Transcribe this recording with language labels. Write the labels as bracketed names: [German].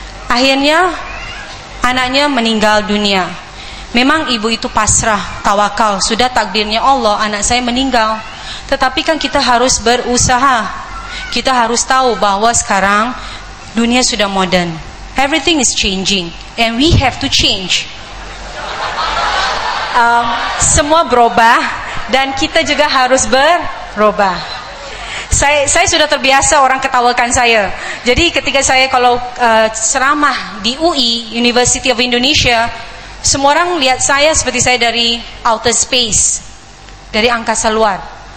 [Indonesian] Akhirnya anaknya meninggal dunia. Memang ibu itu pasrah, tawakal, sudah takdirnya Allah anak saya meninggal. Tetapi kan kita harus berusaha. Kita harus tahu bahwa sekarang dunia sudah modern. [English] Everything is changing and we have to change. [Indonesian] Semua berubah dan kita juga harus berubah. Saya sudah terbiasa orang ketawakan saya. Jadi ketika saya kalau ceramah di UI, University of Indonesia, semua orang lihat saya seperti saya dari outer space, dari angkasa luar.